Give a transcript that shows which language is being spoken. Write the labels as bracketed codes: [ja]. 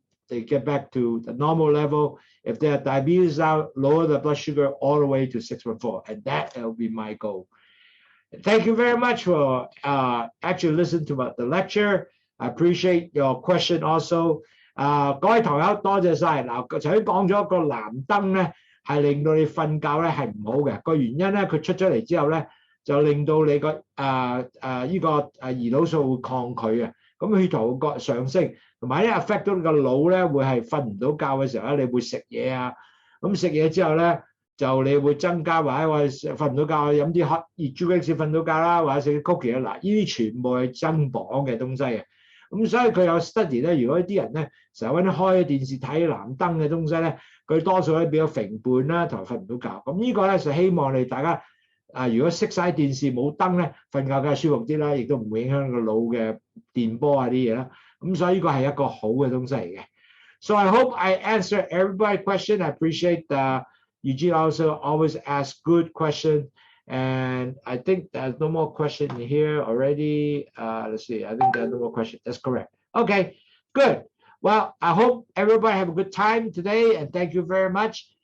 [en] They get back to the normal level. If they have diabetes now, lower the blood sugar all the way to 614, and that will be my goal. Thank you very much for actually listening to the lecture. I appreciate your question also. [yue] 各位堂友多謝晒。嗱，頭先講咗個藍燈咧，係令到你瞓覺咧係唔好嘅。個原因咧，佢出咗嚟之後咧，就令到你個胰島素會抗拒嘅，咁血糖會上升，同埋咧 affect 到你個腦咧，會係瞓唔到覺嘅時候咧，你會食嘢啊，咁食嘢之後咧，就你會增加或者瞓唔到覺，飲啲熱朱古力先瞓到覺啦，或者食啲 cookie 啦，嗱，呢啲全部係增磅嘅東西啊。咁所以佢有 study 咧，如果啲人咧成日揾開電視睇藍燈嘅東西咧，佢多數咧變咗肥胖啦，同埋瞓唔到覺。咁呢個咧就希望你大家如果熄晒電視冇燈咧，瞓覺梗係舒服啲啦，亦都唔會影響個腦嘅電波啊啲嘢啦。咁所以呢個係一個好嘅東西嚟嘅。 [en] So I hope I answer everybody's question. I appreciate Eugene also always ask good question. And I think there's no more question here already. Let's see. I think there's no more question. That's correct. Okay, good. Well, I hope everybody have a good time today, and thank you very much.